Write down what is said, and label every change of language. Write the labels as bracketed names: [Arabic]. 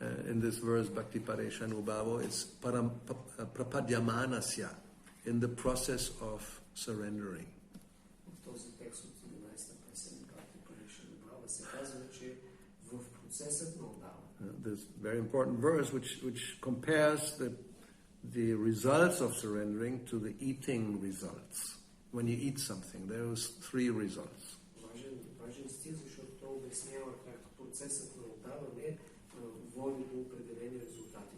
[English] In this verse, Bhakti Pareshanubhavo, it's prapadyamanasya, in the process of surrendering. [Bulgarian] В този текст от 11-та песен Бхакти Pareshanubhavo се казва, че в процесът на отдаване. [English] This very important verse which compares the results of surrendering to the eating results. When you eat something, there are 3 results. [Bulgarian] Важен стих, защото той обяснява как процесът на отдаване води до определени резултати.